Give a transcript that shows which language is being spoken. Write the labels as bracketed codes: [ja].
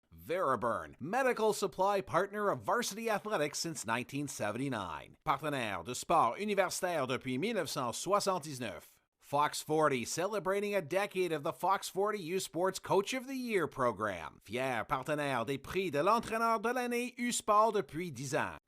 [en] Veriburn, medical supply partner of varsity athletics since 1979. [fr] Partenaire de sport universitaire depuis 1979. [en] Fox 40, celebrating a decade of the Fox 40 U Sports Coach of the Year program. [fr] Fier partenaire des prix de l'entraîneur de l'année U Sport depuis 10 ans.